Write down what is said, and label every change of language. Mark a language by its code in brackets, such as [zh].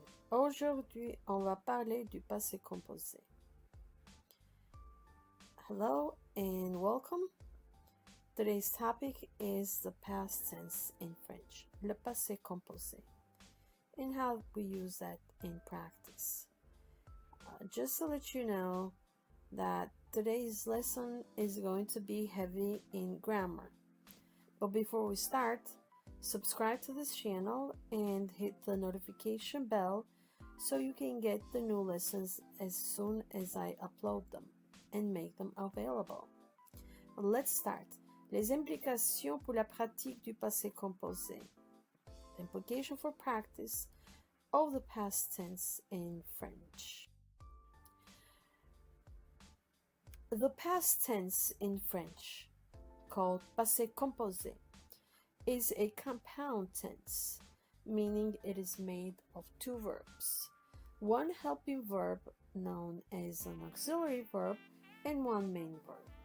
[fr] Aujourd'hui, on va parler du passé composé. [en] Hello and welcome. Today's topic is the past tense in French, le passé composé, and how we use that in practice. Just to let you know that today's lesson is going to be heavy in grammar. But before we start, subscribe to this channel and hit the notification bell so you can get the new lessons as soon as I upload them and make them available. Let's start. [fr] Les implications pour la pratique du passé composé. [en] Implication for practice of the past tense in French. The past tense in French, called passé composé, is a compound tense, meaning it is made of two verbs, one helping verb known as an auxiliary verb and one main verb.